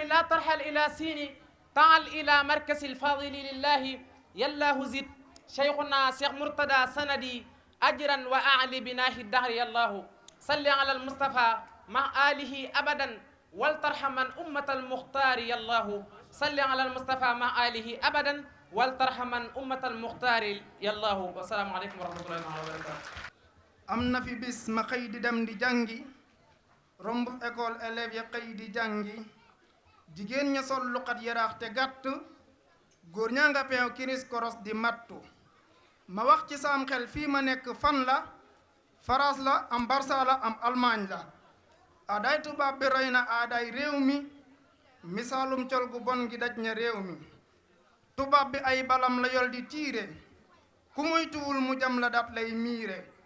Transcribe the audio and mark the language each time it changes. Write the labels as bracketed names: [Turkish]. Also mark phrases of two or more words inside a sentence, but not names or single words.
[Arabic] لا ترحل إلى سين تعال إلى مركز الفاضل لله يالله زد شيخنا شيخ مرتدى سندي أجرا وأعلي بناه الدهر يالله صل على المصطفى مع آله أبدا ولترحمن أمة المختار يالله صل على المصطفى مع آله أبدا ولترحمن أمة المختار يالله والسلام عليكم ورحمة الله وبركاته [Wolof] am na fi bis ma xëy di dem di jàngi romb école élèves ya xëy di jàngi jigéen ña sol luqat yaraax te gàtt góor ñaa nga peew kiris koros di mattu ma wax ci saam xel fii ma nekk fan la France la am Barça la am Allemagne la aaday tubaab bi rey na aaday réew mi misaalum col gu bon gi daj na réew mi tubaab bi ay balam la yol di tiire ku moytuwul mu jam la dat lay miire